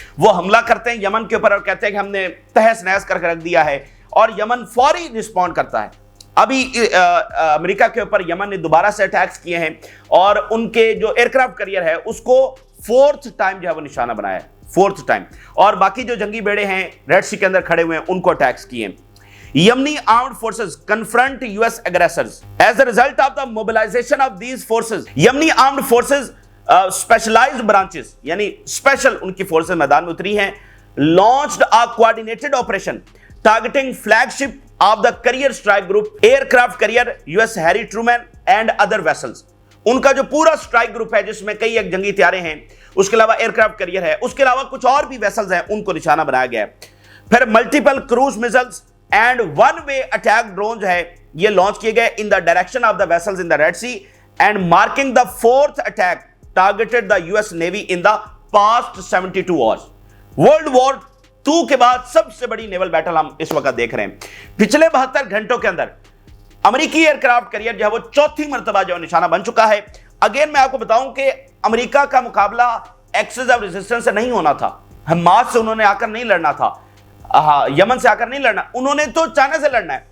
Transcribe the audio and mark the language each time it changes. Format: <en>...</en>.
<ur>وہ حملہ کرتے ہیں یمن کے اوپر اور کہتے ہیں کہ ہم نے تہس نہس کر کے رکھ دیا ہے, اور یمن فوری رسپونڈ کرتا ہے. ابھی امریکہ کے اوپر یمن نے دوبارہ سے اٹیکس کیے ہیں, اور ان کے جو ایئرکرافٹ کیریئر ہے اس کو 4th ٹائم جو ہے وہ نشانہ بنایا ہے, 4th ٹائم. اور باقی جو جنگی بیڑے ہیں ریڈ سی کے اندر کھڑے ہوئے ہیں ان کو اٹیکس کیے ہیں.</ur> <en>Yemeni armed forces confront US aggressors. As a result of the mobilization of these forces, Yemeni armed forces specialized branches,</en> <ur>یعنی special ان کی فورسز میدان میں اتری ہیں,</ur> <en>launched a coordinated operation targeting flagship of the carrier strike group, aircraft carrier US Harry Truman and other vessels.</en> <ur>ان کا جو پورا strike group ہے جس میں کئی ایک جنگی طیارے ہیں, اس کے علاوہ ایئرکرافٹ کیریئر ہے, اس کے علاوہ کچھ اور بھی ویسلز ہیں, ان کو نشانہ بنایا گیا ہے.</ur> <en>پھر multiple cruise missiles and one way attack drone</en> <ur>جو ہے یہ لانچ کیے گئے</ur> <en>In the direction of the vessels in the red sea, and marking the 4th attack targeted the US navy in the past 72 hours.</en> <ur>World war 2 کے بعد سب سے بڑی نیول battle ہم اس وقت دیکھ رہے ہیں. پچھلے 72 گھنٹوں کے اندر امریکی ایئرکرافٹ کیریئر جو ہے وہ 4تھی مرتبہ جو نشانہ بن چکا ہے. اگین میں آپ کو بتاؤں کہ امریکہ کا مقابلہ ایکسس آف ریزسٹنس سے نہیں ہونا تھا, حماس سے انہوں نے آ کر نہیں لڑنا تھا, یمن سے آ کر نہیں لڑنا, انہوں نے تو چائنا سے لڑنا ہے.</ur>